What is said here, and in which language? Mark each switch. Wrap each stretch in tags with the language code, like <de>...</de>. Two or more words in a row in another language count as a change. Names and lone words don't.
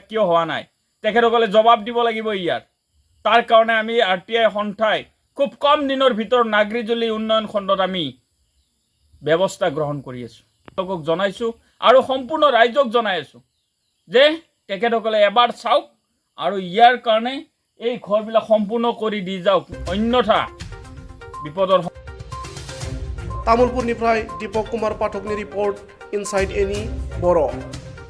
<as>কিয় হোৱা নাই তেখেতসকলে জবাব দিব লাগিব ইয়াৰ তাৰ কাৰণে আমি RTI সন্থাই খুব কম দিনৰ ভিতৰত নাগৰিজুলি উন্নয়ন খণ্ডত আমি ব্যৱস্থা গ্ৰহণ কৰি আছোঁ তেওঁলোকক জনাইছোঁ আৰু সম্পূৰ্ণ ৰাইজক জনাই আছোঁ যে তেখেতসকলে এবাৰ চাওক আৰু ইয়াৰ কাৰণে এই ঘৰবিলাক সম্পূৰ্ণ কৰি দি যাওক অন্যথা বিপদৰ</as> <brx>तामुलपुरनिफ्राय दीपक कुमार पाठकनि रिपर्ट इनसाइड एनि बर'।</brx>